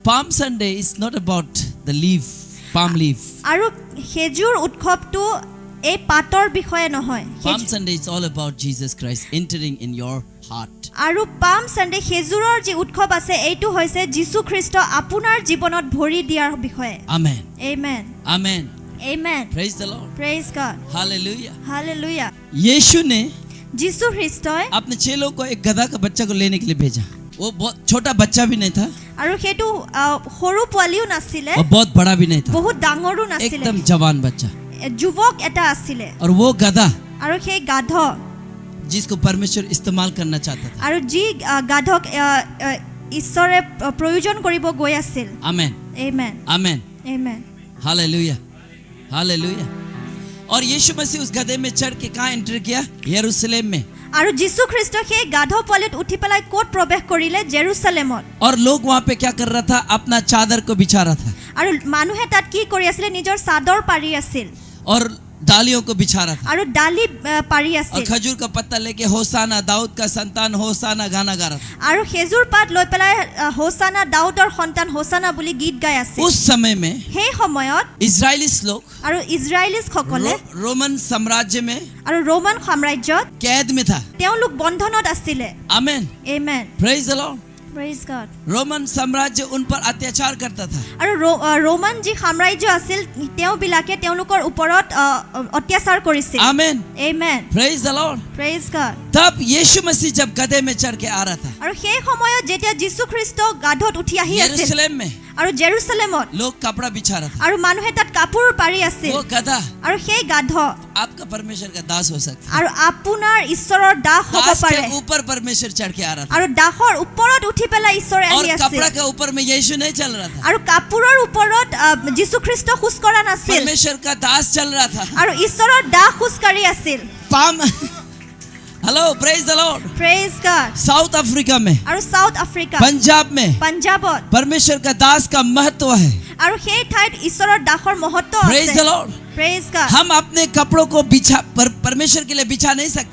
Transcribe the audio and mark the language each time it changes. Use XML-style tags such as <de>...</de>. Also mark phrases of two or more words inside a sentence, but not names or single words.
<en>Palm Sunday is not about the leaf, palm leaf.</en> <as>আৰু খেজুৰ উৎসৱটো এই পাতৰ বিষয়ে নহয়।</as> <en>Palm Sunday is all about Jesus Christ entering in your heart.</en> <as>আৰু পাম সানডে খেজুৰৰ যি উৎসৱ আছে এইটো হৈছে যীশু খ্ৰীষ্ট আপোনাৰ জীৱনত ভৰি দিয়াৰ বিষয়ে।</as> <en>Amen. Amen. Amen. Amen. Praise the Lord. Praise God. Hallelujah. Hallelujah.</en> <hi>यीशु ने</hi> <as>যীশু খ্ৰীষ্টই</as> <hi>अपने चेलों को एक गधा का बच्चा को लेने के लिए भेजा। वो बहुत छोटा बच्चा भी नहीं था</hi> <as>আৰু সেইটো সৰু পোৱালিও নাছিলে</as> <hi>और बहुत बड़ा भी नहीं था,</hi> <as>বহুত ডাঙৰো নাছিলে,</as> <hi>एकदम जवान बच्चा।</hi> <as>যুৱক এটা আছিলে।</as> <hi>और वो गधा</hi> <as>আৰু সেই গাধ</as> <hi>जिसको परमेश्वर इस्तेमाल करना चाहता था।</hi> <as>আৰু যি গাধক ঈশ্বৰে প্ৰয়োজন কৰিব গৈ আছিল।</as> <hi>आमेन</hi> <en>Amen.</en> <hi>आमेन</hi> <en>Amen.</en> <hi>हालेलुया हालेलुया। और यीशु मसीह उस गधे में चढ़ के कहाँ एंटर किया? यरूशलेम में।</hi> <as>আৰু যীশু খ্ৰীষ্ট সেই গাধ পোৱালিত উঠি পেলাই ক'ত প্ৰৱেশ কৰিলে? জেৰুসালেমত।</as> <hi>और लोग वहाँ पे क्या कर रहा था? अपना चादर को बिछा रहा था</hi> <as>আৰু মানুহে তাত কি কৰি আছিলে? নিজৰ চাদৰ পাৰি আছিল</as> <hi>और डालियों को बिछा रहा था</hi> <as>আৰু ডালি পাৰি</as> <hi>और</hi> <as>আছিল</as> <hi>खजूर का पत्ता लेके होसाना दाऊद का संतान होसाना गाना गा रहा था।</hi> <as>আৰু খেজুৰ পাত লৈ পেলাই হোসানা দাউদৰ সন্তান হোসানা বুলি গীত গাই আছিল।</as> <hi>उस समय में</hi> <as>সেই সময়ত</as> <hi>इजरायलीस लोग</hi> <as>আৰু ইজৰাইলিছ সকলে</as> <hi>रोमन साम्राज्य में</hi> <as>আৰু ৰোমান সাম্ৰাজ্যত</as> <hi>कैद में था।</hi> <as>তেওঁলোক বন্ধনত আছিলে।</as> <hi>आमेन</hi> <en>Amen. Praise the Lord. Praise God.</en> <hi>रोमन साम्राज्य उन पर अत्याचार करता था</hi> <as>আৰু ৰোমান যি সাম্ৰাজ্য আছিল তেওঁবিলাকে তেওঁলোকৰ ওপৰত অত্যাচাৰ কৰিছিল।</as> <hi>आमेन</hi> <en>Amen. Praise the Lord. Praise God.</en> <hi>तब यीशु मसीह जब गधे में चढ़ के आ रहा था</hi> <as>আৰু সেই সময়ত যেতিয়া যীশু খ্ৰীষ্ট গাধত উঠি আহি আছিল</as> <hi>यरूशलेम में,</hi> <as>আৰু জেৰুসালেমত</as> <hi>लोग कपड़ा बिछा रहा था।</hi> <as>আৰু মানুহে তাত কাপোৰ পাৰি আছিল</as> <hi>वो गधा</hi> <as>আৰু সেই গাধ</as> <hi>आपका परमेश्वर का दास हो सकता है।</hi> <as>আৰু আপোনাৰ ঈশ্বৰৰ দাস হ'ব</as> <hi>दास</hi> <as>পাৰে</as> <hi>के ऊपर परमेश्वर चढ़ के आ रहा था</hi> <as>আৰু দাসৰ ওপৰত উঠি পেলাই ঈশ্বৰে</as> <hi>और</hi> <as>আহি আছিল</as> <hi>कपड़ा के ऊपर में यीशु नहीं चल रहा था,</hi> <as>আৰু কাপোৰৰ ওপৰত যীশু খ্ৰীষ্ট খোজ কৰা নাছিল</as> <hi>परमेश्वर का दास चल रहा था।</hi> <as>আৰু ঈশ্বৰৰ দাস খোজ কাঢ়ি আছিল।</as> <en>Palm hello praise the Lord. Praise God.</en> <hi>साउथ अफ्रीका में,</hi> <as>আৰু সাউথ আফ্ৰিকা</as> <hi>पंजाब में</hi> <as>পাঞ্জাবত</as> <hi>परमेश्वर का दास का महत्व है।</hi> <as>আৰু সেই ঠাইত ঈশ্বৰৰ দাসৰ মহত্ব</as> <en>Praise the</en> <as>আছে।</as> <en>लॉर्ड। Praise God.</en> <hi>हम अपने कपड़ों को बिछा परमेश्वर के लिए बिछा नहीं सकते।</hi>